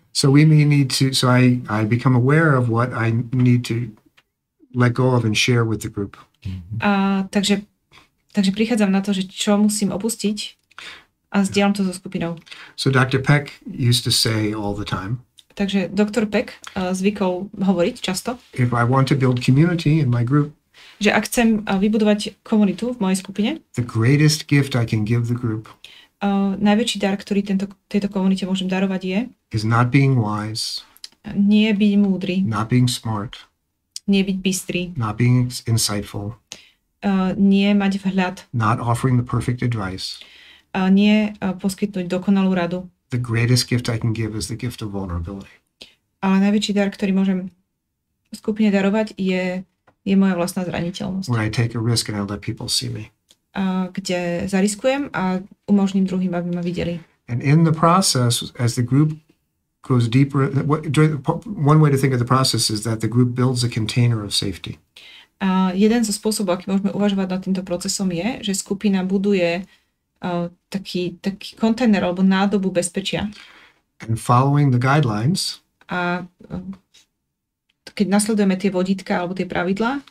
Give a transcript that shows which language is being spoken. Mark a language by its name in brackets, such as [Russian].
[English] So I become aware of what I need to let go of and share with the group. [Slovak] Takže prichádzam na to, že čo musím opustiť a zdieľam to so skupinou. [English] So Dr. Peck used to say all the time. [Slovak] Takže doktor Peck zvykol hovoriť často. [English] If I want to build community in my group, [Slovak] že ak chcem vybudovať komunitu v mojej skupine, [English] the greatest gift I can give the group [Slovak] najväčší dar, ktorý tejto komunite môžem darovať [English] is not being wise, [Slovak] nie byť múdry, [English] not being smart, [Slovak] nie byť bystrý, [English] not being insightful, [Slovak] nie mať vhľad, [English] not offering the perfect advice, [Slovak] nie poskytnúť dokonalú radu. [English] The greatest gift I can give is the gift of vulnerability. [Slovak] Ale najväčší dar, ktorý môžem skupine darovať, je moja vlastná zraniteľnosť. [English] Where I take a risk and I let people see me. [Slovak] Kde zariskujem a umožním druhým, aby ma videli. [English] And in the process, as the group goes deeper, one way to think of the process is that the group builds a container of safety. [Slovak] Jeden zo spôsobov, aký môžeme uvažovať nad týmto procesom je, že skupina buduje taký kontajner alebo nádobu bezpečia. [English] And following the guidelines, [Slovak] a keď nasledujeme tie vodítka alebo tie pravidlá,